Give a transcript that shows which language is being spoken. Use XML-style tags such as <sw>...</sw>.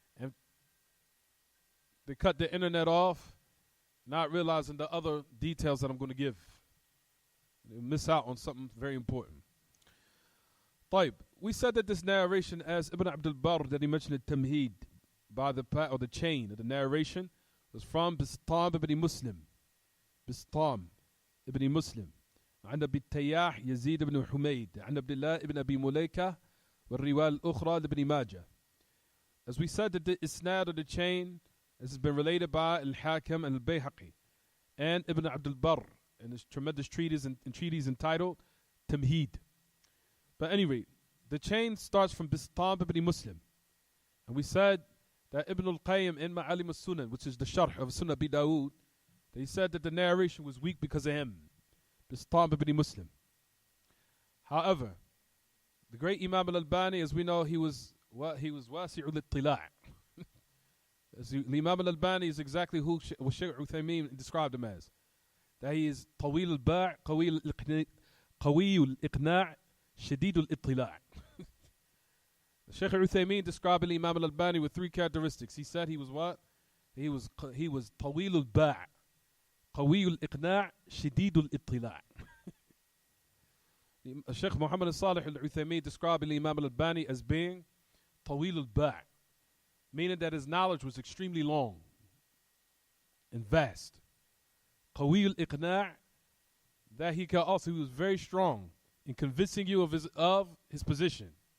<en>And they cut the internet off, not realizing the other details that I'm going to give. They miss out on something very important. طيب, we said that this narration, as Ibn Abdul Barr, that he mentioned At-Tawheed by the chain of the narration, was from Bistam ibn Muslim. Bistam ibn Muslim.</en> <ar>عن أبي التياح يزيد بن حميد عن عبد الله ابن أبي مليكة والرواية الأخرى لابن ماجه.</ar> <en>As we said, that the isnad of the chain has been related by Al-Hakim and Al-Bayhaqi and Ibn Abdul Barr in his tremendous treatise entitled Tamheed. But anyway, the chain starts from Bistam ibn Muslim. And we said that Ibn al-Qayyim in Ma'alim al-Sunan, which is the sharh of Sunnah Abi Dawood, they said that the narration was weak because of him, Bistam ibn Muslim. However, the great Imam al-Albani, as we know, he was wasi'ul ittila'. Imam al-Albani is exactly who Shaykh Uthaymeen described him as. That he is</en> <ar>طويل الباع قوي الإقناع شديد الاطلاع.</ar> <en>Shaykh Uthaymeen described Imam al-Albani with three characteristics. He said he was what? He was</en> <ar>طويل الباع قوي الإقناع شديد الاطلاع.</ar> <en>Shaykh Muhammad Salih al-Uthaymeen described Imam al-Albani as being</en> <ar>طويل الباع,</ar> <en>meaning that his knowledge was extremely long and vast.</en> <ar>قوي الإقناع,</ar> <en>that he was very strong in convincing you of his position.</en>